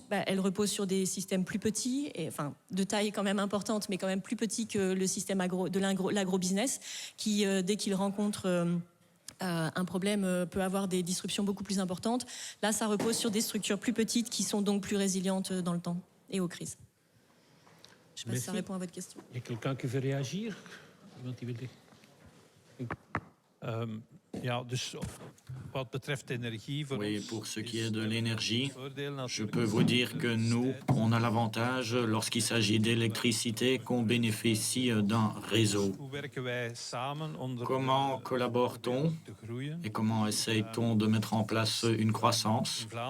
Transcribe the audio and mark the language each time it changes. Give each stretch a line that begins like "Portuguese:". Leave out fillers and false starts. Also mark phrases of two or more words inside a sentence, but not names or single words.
French: Elles reposent sur des systèmes plus petits, de taille quand même importante, mais quand même plus petits que le système de l'agrobusiness, qui, dès qu'il rencontre un problème, peut avoir des disruptions beaucoup plus importantes. Là, ça repose sur des structures plus petites qui sont donc plus résilientes dans le temps et aux crises. Je ne sais pas si ça répond à votre question. Il y a quelqu'un qui veut réagir?
Dutch: Ja, dus wat betreft energie...
French: Oui, pour ce qui est de l'énergie, je peux vous dire que nous, on a l'avantage, lorsqu'il s'agit d'électricité, qu'on bénéficie d'un réseau. Comment collabore-t-on et comment essaye-t-on de mettre en place une croissance?